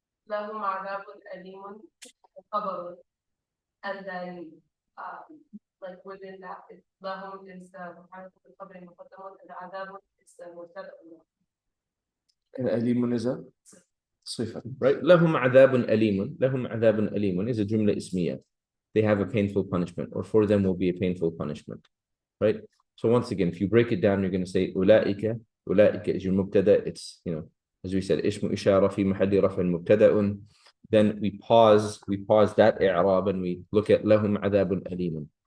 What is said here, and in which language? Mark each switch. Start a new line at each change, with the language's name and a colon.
Arabic: لهم عذاب أليم
English: خبر, and then like within that, لهم is the خبر مقدم and عذاب is the مبتدأ. And أليم is a صفة, right?
Arabic: لهم عذاب أليم. لهم عذاب أليم is a جملة اسمية.
English: They have a painful punishment, or for them will be a painful punishment, right? So once again, if you break it down, you're going to say أولئك. أولئك is your مبتدأ. It's, you know, as we said, اسم إشارة في محل رفع مبتدأ. Then we pause that إعراب and we look at
Arabic: لهم عذاب أليم.